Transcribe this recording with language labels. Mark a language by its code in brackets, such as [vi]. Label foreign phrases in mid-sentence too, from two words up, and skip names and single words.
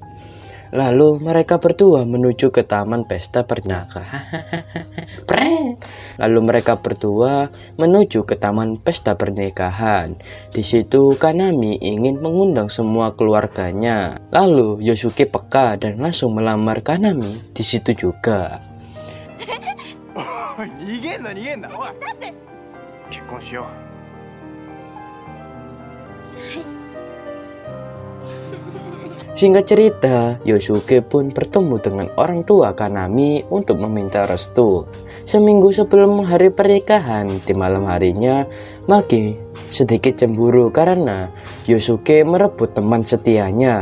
[id] Lalu mereka berdua menuju ke taman pesta pernikahan. Di situ Kanami ingin mengundang semua keluarganya. Lalu Yosuke peka dan langsung melamar Kanami di situ juga. [ja] 逃げんなおいだって結婚しよう [id] Singkat cerita, Yosuke pun bertemu dengan orang tua Kanami untuk meminta restu. Seminggu sebelum hari pernikahan, di malam harinya, Maki sedikit cemburu karena Yosuke merebut teman setianya.